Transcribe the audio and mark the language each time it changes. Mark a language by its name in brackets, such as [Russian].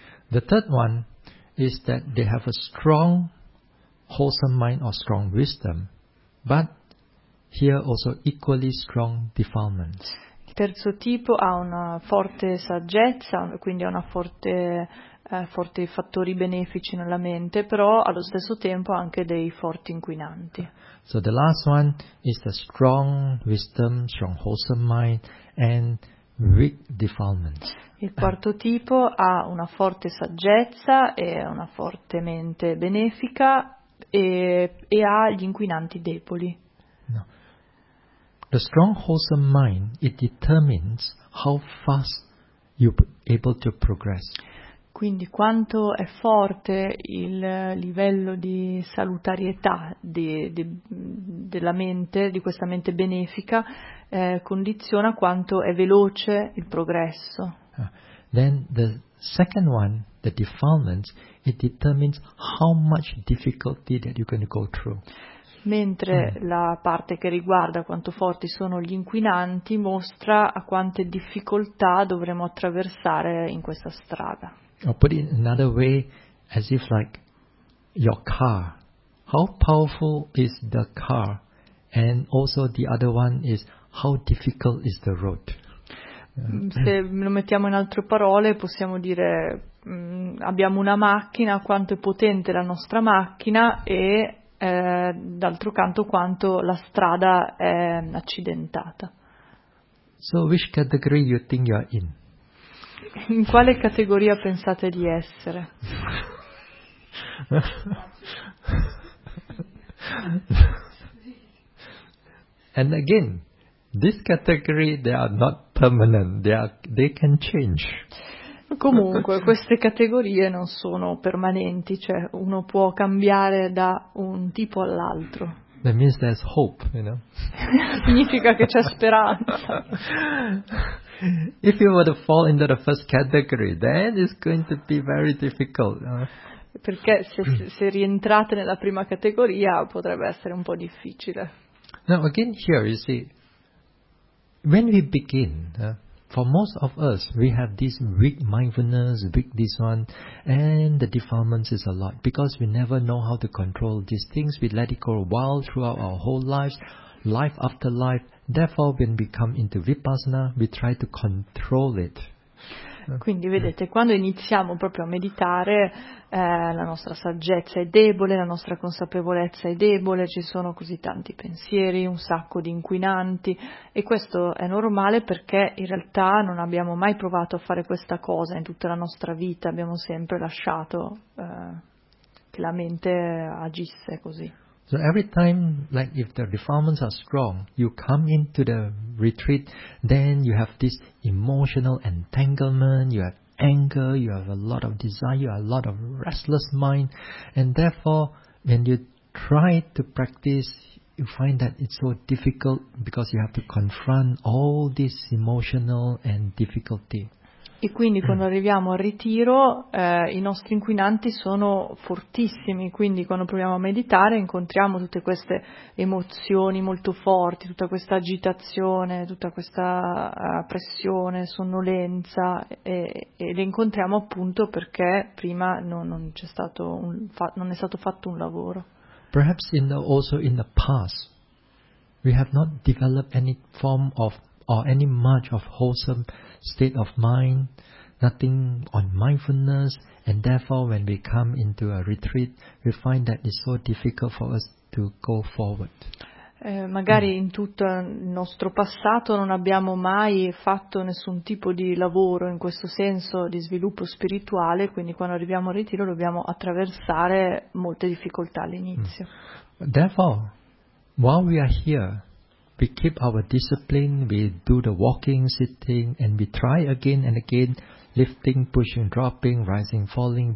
[English] The third one is that they have a strong wholesome mind or strong wisdom, but here also equally strong defilements. [Italian] Il terzo tipo ha una forte saggezza, quindi ha una forte forti fattori benefici nella mente, però allo stesso tempo anche dei forti inquinanti. [English] So the last one is the strong wisdom, strong wholesome mind and weak defilements. [Italian] Il quarto tipo ha una forte saggezza e una forte mente benefica e ha gli inquinanti deboli. [English] No. The strong wholesome mind, it determines how fast you're able to progress. [Italian] Quindi quanto è forte il livello di salutarietà della mente, di questa mente benefica, condiziona quanto è veloce il progresso. [English] Then the second one, the defilements, it determines how much difficulty that you're going to go through. [Italian] Mentre la parte che riguarda quanto forti sono gli inquinanti mostra a quante difficoltà dovremo attraversare in questa strada. [English] Or put it in another way, as if like your car. How powerful is the car? And also the other one is how difficult is the road? [Italian] Se lo mettiamo in altre parole, possiamo dire abbiamo una macchina, quanto è potente la nostra macchina e d'altro canto quanto la strada è accidentata. [English] So which category you think you are in? [Italian] In quale categoria pensate di essere? [English] And again, this category they are not permanent, they can change. [Italian] Comunque, queste categorie non sono permanenti, cioè uno può cambiare da un tipo all'altro. [English] That means there's hope, you know. [Italian] Significa che c'è speranza. [English] If you were to fall into the first category, then it's going to be very difficult. [Italian] Perché se rientrate nella prima categoria potrebbe essere un po' difficile. [English] Now again here, you see, when we begin, for most of us, we have this weak mindfulness, weak this one, and the defilements is a lot. Because we never know how to control these things, we let it go wild throughout our whole lives, life after life. Therefore, when we come into Vipassana, we try to control it. [Italian] Quindi vedete, quando iniziamo proprio a meditare, la nostra saggezza è debole, la nostra consapevolezza è debole, ci sono così tanti pensieri, un sacco di inquinanti, e questo è normale perché in realtà non abbiamo mai provato a fare questa cosa in tutta la nostra vita, abbiamo sempre lasciato che la mente agisse così. [English] So every time, like if the defilements are strong, you come into the retreat, then you have this emotional entanglement, you have anger, you have a lot of desire, a lot of restless mind, and therefore, when you try to practice, you find that it's so difficult because you have to confront all this emotional and difficulty. [Italian] E quindi quando arriviamo al ritiro i nostri inquinanti sono fortissimi, quindi quando proviamo a meditare incontriamo tutte queste emozioni molto forti, tutta questa agitazione, tutta questa pressione, sonnolenza, e le incontriamo appunto perché prima non è stato fatto un lavoro. [English] Perhaps also in the past we have not developed any form of or any much of wholesome state of mind, nothing on mindfulness, and therefore when we come into a retreat, we find that it's so difficult for us to go forward. [Italian] Magari in tutto il nostro passato non abbiamo mai fatto nessun tipo di lavoro in questo senso di sviluppo spirituale, quindi quando arriviamo al ritiro dobbiamo attraversare molte difficoltà all'inizio. [English] Therefore, while we are here, we keep our discipline, we do the walking, sitting, and we try again and again, lifting, pushing, dropping, rising, falling.